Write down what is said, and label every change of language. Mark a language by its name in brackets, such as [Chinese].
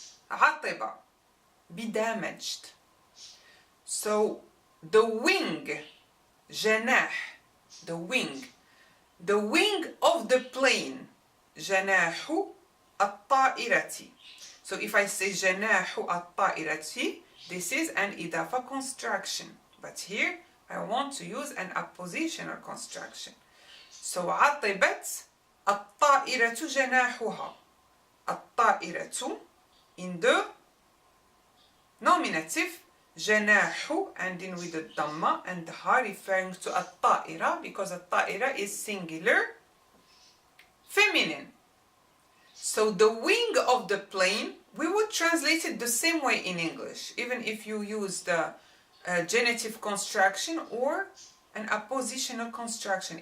[English] عطب, be damaged. So the wing, جناح, the wing, The wing of the plane. [Arabic] جناح الطائرة. [English] So if I say جناح الطائرة, this is an إضافة construction. But here I want to use an appositional construction. [Arabic] So عطبت الطائرة جناحها. [English] الطائرة in the nominative جناح ending with the dhamma and ha referring to الطائرة because الطائرة is singular feminine. So the wing of the plane, we would translate it the same way in English, even if you use the genitive construction or an appositional construction.